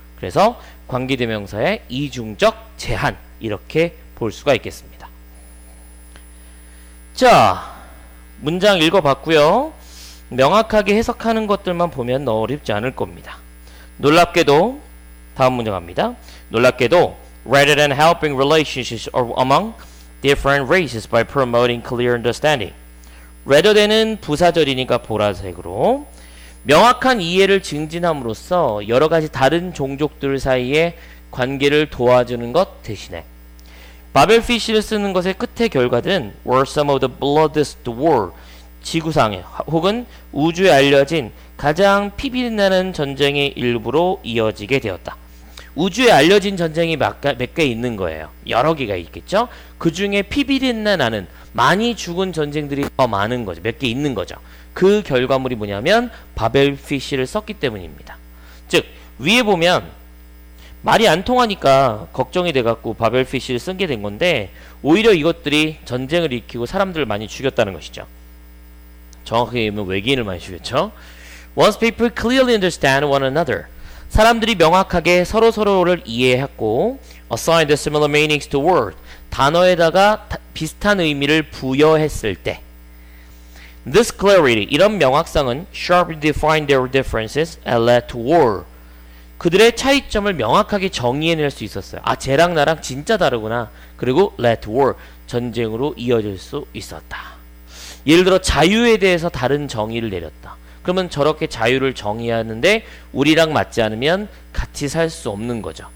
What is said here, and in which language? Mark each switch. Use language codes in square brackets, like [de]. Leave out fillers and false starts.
[ko] 그래서 관계대명사의 이중적 제한 이렇게 볼 수가 있겠습니다. 자, 문장 읽어봤고요. 명확하게 해석하는 것들만 보면 어렵지 않을 겁니다. 놀랍게도 다음 문장 갑니다. 놀랍게도 [en] rather than helping relationships among different races by promoting clear understanding. [ko] rather than은 부사절이니까 보라색으로 명확한 이해를 증진함으로써 여러 가지 다른 종족들 사이의 관계를 도와주는 것 대신에 바벨피쉬를 쓰는 것의 끝의 결과들은 [en] were some of the bloodiest war [ko] 지구상에 혹은 우주에 알려진 가장 피비린나는 전쟁의 일부로 이어지게 되었다. 우주에 알려진 전쟁이 몇 개 있는 거예요. 여러 개가 있겠죠. 그 중에 피비린내 나는 많이 죽은 전쟁들이 더 많은 거죠. 몇 개 있는 거죠. 그 결과물이 뭐냐면 바벨피쉬를 썼기 때문입니다. 즉 위에 보면 말이 안 통하니까 걱정이 돼갖고 바벨피쉬를 쓴 게 된 건데 오히려 이것들이 전쟁을 일으키고 사람들을 많이 죽였다는 것이죠. 정확하게 얘기하면 외계인을 많이 죽였죠. [en] Once people clearly understand one another, [ko] 사람들이 명확하게 서로서로를 이해했고 [en] assign the similar meanings to word, [ko] 단어에다가 비슷한 의미를 부여했을 때 [en] this clarity, [ko] 이런 명확성은 [en] sharply defined their differences and led to war. [ko] 그들의 차이점을 명확하게 정의해낼 수 있었어요. 아, 쟤랑 나랑 진짜 다르구나. 그리고 [en] led to war, [ko] 전쟁으로 이어질 수 있었다. 예를 들어 자유에 대해서 다른 정의를 내렸다. 그러면 저렇게 자유를 정의하는데 우리랑 맞지 않으면 같이 살 수 없는 거죠.